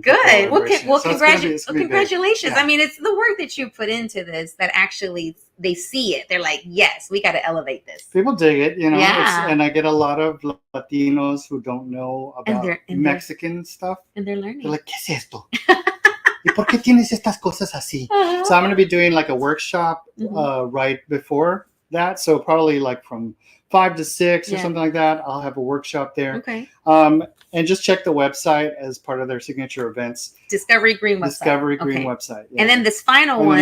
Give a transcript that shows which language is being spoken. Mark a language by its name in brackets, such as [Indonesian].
[English] good. Congratulations. Yeah. I mean, it's the work that you put into this that actually they see it. They're like, yes, we got to elevate this. People dig it, and I get a lot of Latinos who don't know about Mexican stuff. And they're learning. [Spanish] They're like, ¿qué es esto? ¿Y por qué tienes estas cosas así? [English] So I'm going to be doing like a workshop right before that. So probably like from 5 to 6 or something like that. I'll have a workshop there. Okay. And just check the website as part of their signature events. Discovery Green website. Yeah. And then this final one.